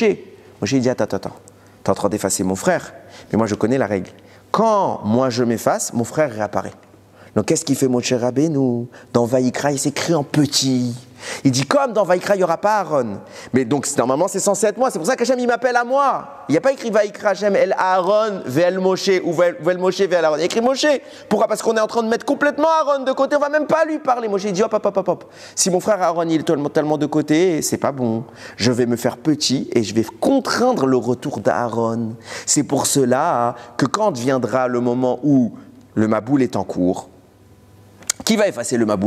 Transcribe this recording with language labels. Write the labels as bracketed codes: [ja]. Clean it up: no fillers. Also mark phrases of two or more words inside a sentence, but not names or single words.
[fr] Moshe il dit attends, t'es en train d'effacer mon frère. Mais moi je connais la règle. Quand moi je m'efface, mon frère réapparaît. Donc qu'est-ce qu'il fait Moshe Rabbeinu? Dans Vayikra, il s'écrit en petit. Il dit comme dans Vayikra, il n'y aura pas Aaron. Mais donc normalement c'est censé être moi. C'est pour ça qu'Hachem il m'appelle à moi. Il n'y a pas écrit [he] ויקרא השם אל אהרן ואל משה [fr] ou [he] ואל משה ואל אהרן. [fr] Il y a écrit Moshe. Pourquoi? Parce qu'on est en train de mettre complètement Aaron de côté. On va même pas lui parler. Moshe il dit hop. Si mon frère Aaron il est tellement de côté, c'est pas bon. Je vais me faire petit et je vais contraindre le retour d'Aaron. C'est pour cela que quand viendra le moment où le Maboul est en cours, qui va effacer le Maboul?